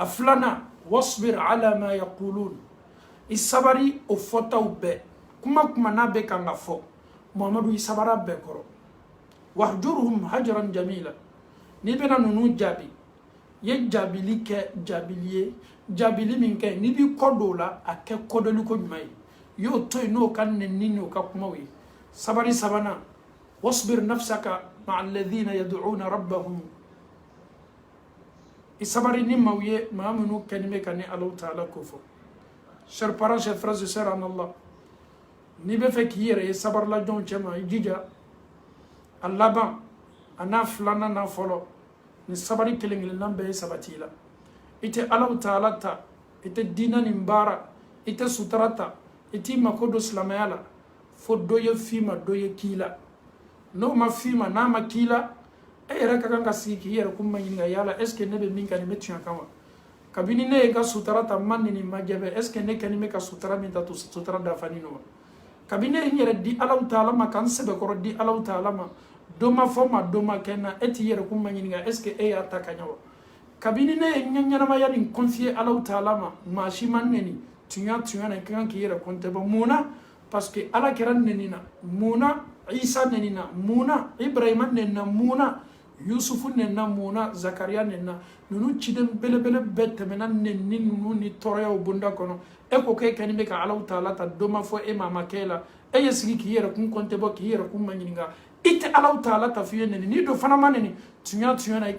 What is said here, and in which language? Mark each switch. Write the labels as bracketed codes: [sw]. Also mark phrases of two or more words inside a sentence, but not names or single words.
[bm] filanan [ar] واصبر على ما يقولون [bm] i sabari o fɔtaw bɛɛ kuma kuma n'a bɛ kan ka fɔ muhamadu i sabara bɛɛ kɔrɔ [ar] واهجرهم هجرا جميلا [bm] n'i bɛna ninnu jaabi i ye jaabili kɛ jaabili ye jaabili min kɛ n'i b'i kɔ don o la a kɛ kɔdɔliko ɲuman ye y'o to yen n'o ka nɛni n'o ka kumaw ye sabari sabanan [ar] واصبر نفسك مع الذين يدعون ربهم [bm] i sabari ni maaw ye maa minnu kɛlen bɛ ka ni alaw taala ko fɔ [fr] chers parents chers frères et sœurs en Allah [bm] n'i bɛ fɛ k'i yɛrɛ ye sabarila jɔnw cɛ ma i jija a laban a n'a filanan n'a fɔlɔ ni sabari kelen kelenna bɛɛ ye sabati i la i tɛ alaw taala ta i tɛ diinɛ nin baara i tɛ sutura ta i t'i mako don silamɛya la fo dɔ ye f'i ma dɔ ye k'i la n'o ma f'i ma n'a ma k'i la e yɛrɛ ka kan ka sigi k'i yɛrɛ kun ma ɲininka yala [fr] est ce que [bm] ne bɛ min kɛ nin bɛ tiɲɛ kan wa kabini ne ye n ka sutura ta ma nin ma jɛbɛ [fr] est ce que [bm] ne kɛlen bɛ ka sutura min ta sutura dafalen don wa kabini ne ye n yɛrɛ di alaw taala ma ka n sɛbɛkɔrɔ di alaw taala ma dɔ ma fɔ ma dɔ ma kɛ n na e t'i yɛrɛ kun ma ɲininka [fr] est ce que [bm] e y'a ta ka ɲɛ wa kabini ne ye n ka ɲɛnamaya nin confier alaw taala ma maa si ma nɛni tuɲa na i ka kan k'i yɛrɛ compter bɔ mun na [fr] parce que [bm] ala kɛra nɛni na mun na isa nɛni na mun na ibrahima nɛni na mun na yusufu nɛnina mun na zakariya nɛnina ninnu ciden belebele bɛɛ tɛmɛna nɛnini ninnu ni tɔɔrɔyaw bonda kɔnɔ e ko k'e kɛlen bɛ ka alaw taala ta dɔ ma fɔ e ma ma kɛ la e ye sigi k'i yɛrɛ kun compter bɔ k'i yɛrɛ kun ma ɲininka i tɛ alaw taala ta f'i ye nɛni n'i dɔ fana ma nɛni tuɲa na i